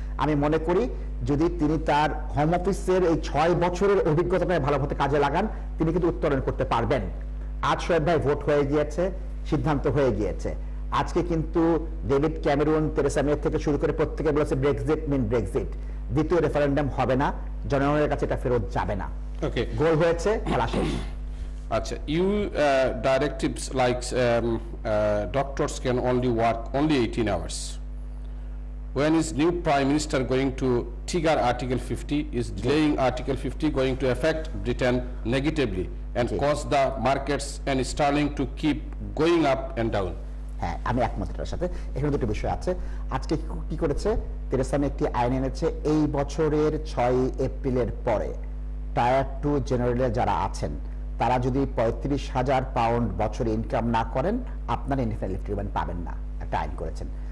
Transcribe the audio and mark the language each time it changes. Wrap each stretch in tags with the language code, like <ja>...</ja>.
<bn>আমি মনে করি যদি তিনি তার হোম অফিসের এই 6 বছরের অভিজ্ঞতাটা ভালোভাবে কাজে লাগান, তিনি কিন্তু উত্তরণ করতে পারবেন। আজ শোয়েব ভাই ভোট হয়ে গিয়েছে, সিদ্ধান্ত হয়ে গিয়েছে। আজকে কিন্তু ডেভিড ক্যামেরুন, তেরেসা মে থেকে শুরু করে প্রত্যেকে বলেছে</bn> <en>Brexit mean Brexit,</en> <bn>দ্বিতীয় রেফারেন্ডাম হবে না, জনগণের কাছে এটা ফেরত যাবে না। ওকে, গোল হয়েছে, খেলা শেষ।</bn> <en>আচ্ছা, you directives like doctors can only work only 18 hours. When is new Prime Minister going to trigger Article 50? Is delaying Article 50 going to affect Britain negatively and cause the markets and sterling to keep going up and down?</en> <bn>হ্যাঁ, আমি একমত এটার সাথে। এখানে দুটো বিষয় আছে। আজকে কি করেছে, তেরেসা মে একটি আইন এনেছে, এই বছরের 6 এপ্রিলের পরে টায়ার 2 জেনারেলের যারা আছেন তারা যদি 35,000 পাউন্ড বছরে ইনকাম না করেন, আপনারা ইনডিফারেন্ট ট্রিটমেন্ট পাবেন না, একটা আইন করেছেন।</bn>